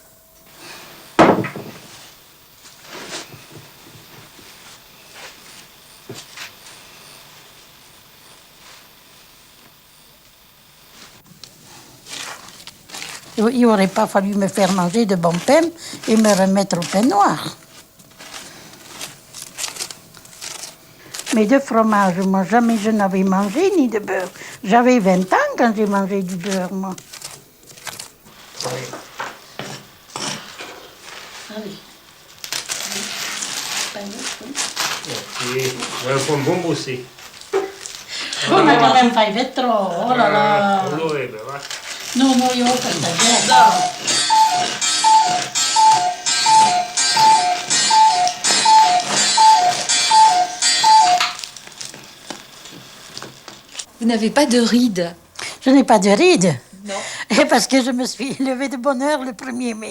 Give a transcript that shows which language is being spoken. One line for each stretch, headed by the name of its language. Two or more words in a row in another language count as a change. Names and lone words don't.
French: Il n'aurait pas fallu me faire manger de bon pain et me remettre au pain noir. Mais de fromage, moi, jamais je n'avais mangé, ni de beurre. J'avais 20 ans quand j'ai mangé du beurre, moi. Allez.
Italian: Sì, vuoi un buon bussi?
French: Oh, ma quand même fait trop, oh là là.
Italian: Non lo vede, va. Non, no, io ho fatto
French: Vous n'avez pas de rides? Je n'ai pas de rides. Non. Et parce que je me suis levée de bonne heure le 1er mai.